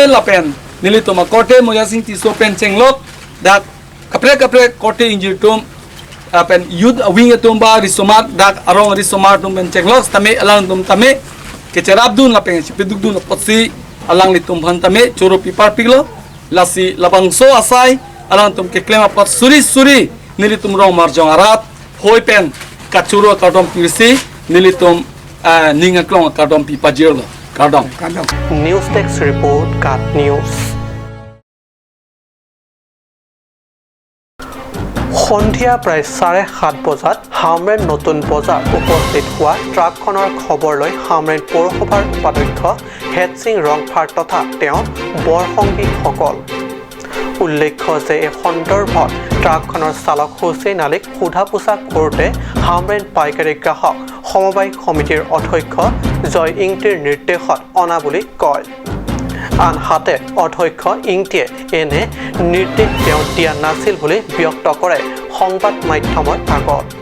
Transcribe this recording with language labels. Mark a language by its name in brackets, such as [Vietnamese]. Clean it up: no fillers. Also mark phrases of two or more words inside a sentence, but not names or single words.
[Karbi] lapen nilitum akote mojasing tiso pen chenglok dak kapre kote injirtum apen yud wing etumba risomat dak arong risomat tum pen chenglok tame alang tum tame kecerabdun lapen chipidukdun potsi alang litum phan tame choro pipar piglo lasi labang so asai alang tum ke klema pot suri nilitum rong marjong arat hoi pen kachuro kadom pirsi nilitum ningaklong kadom pipajirlo kadom [English] news desk report [Assamese] কাট নিউজ সন্ধিয়া প্ৰায় 7:30 বজাত হামৰেন নতুন বজাৰ উপস্থিত হোৱা ট্ৰাকখনৰ খবৰ লৈ হামৰেন পৌৰসভাৰ উপাধ্যক্ষ হেডসিং ৰংফাৰ তথা তেওঁ বৰসংগীসকল উল্লেখ্য যে এই সন্দৰ্ভত ট্ৰাকখনৰ চালক হুছেইন আলীক সোধা পোছা কৰোঁতে হামৰেন পাইকাৰী গ্ৰাহক সমবায় সমিতিৰ অধ্যক্ষ জয় ইংটিৰ নিৰ্দেশত অনা বুলি কয় আনহাতে অধ্যক্ষ ইংটিয়ে এনে নিৰ্দেশ তেওঁ দিয়া নাছিল বুলি ব্যক্ত কৰে সংবাদ মাধ্যমৰ আগত